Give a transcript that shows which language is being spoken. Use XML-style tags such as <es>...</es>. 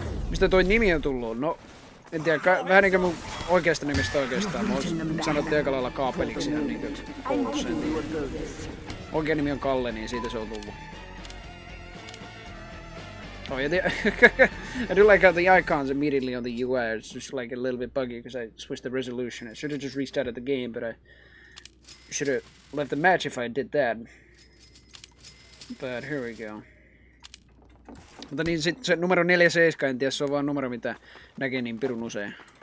<fi>Mistä toi nimi on tullut? No, en tiedä, vähän niinkö mun oikeasta nimestä oikeastaan. Mä sanottiin aika lailla kaapeliksi ihan niinkö koulussa. Oikea nimi on Kalle, niin siitä se on tullut.</fi> <en>Oh yeah, I do like how the icons immediately on the UI are just like a little bit buggy because I switched the resolution. I should have just restarted the game, but I should have left the match if I did that. But here we go.</en> <fi>Mutta niin sit se numero 47, en tiedä, se on vaan numero mitä näkee niin pirun usein.</fi>